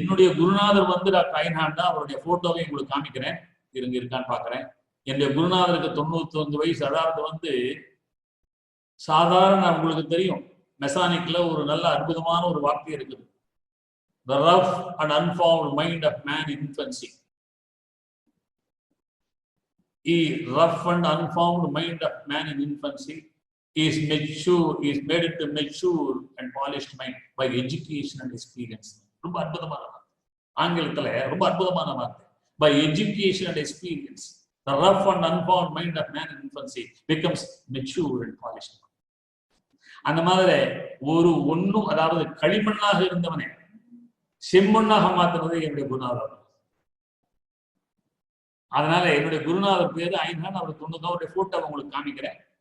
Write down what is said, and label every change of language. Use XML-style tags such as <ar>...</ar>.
<ta>என்னுடைய குருநாதர் டாக்டர் ஐன்ஹார்ட் தான். அவருடைய போட்டோவை உங்களுக்கு காமிக்கிறேன், இருக்கான்னு பாக்குறேன். என்னுடைய குருநாதருக்கு 99 வயசு. அதாவது சாதாரண, உங்களுக்கு தெரியும், மெசானிக்ல ஒரு நல்ல அற்புதமான ஒரு வார்த்தை இருக்குது,</ta> <en>the rough and unformed mind of man in infancy. Rough and unformed mind of man in infancy is made into mature and polished mind by education and experience.</en> <ta>ரொம்ப அற்புதமான வார்த்தை, ஆங்கிலத்துல ரொம்ப அற்புதமான வார்த்தை.</ta> <en>By education and experience, the rough and unformed mind of man in infancy becomes mature and polished.</en> <ta>அந்த மாதிரி ஒன்றும், அதாவது களிமண்ணாக இருந்தவனே செம்மண்ணாக மாத்தினது என்னுடைய குருநாதர். அதனால என்னுடைய குருநாதர் பேரு ஐன்ஹார்ட். அவர் 90. அவருடைய போட்டோ உங்களுக்கு காமிக்கிறேன்.</ta>